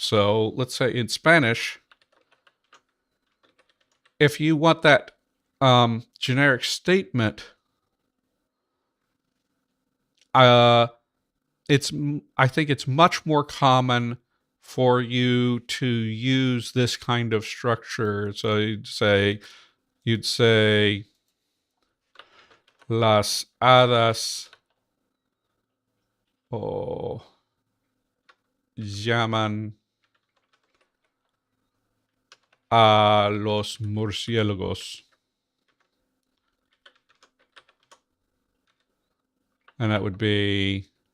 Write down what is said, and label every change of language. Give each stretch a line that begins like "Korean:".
English: So let's say in Spanish, if you want that generic statement, I think it's much more common for you to use this kind of structure. So you'd say
Spanish: las hadas llaman a los murciélagos.
English: And that would be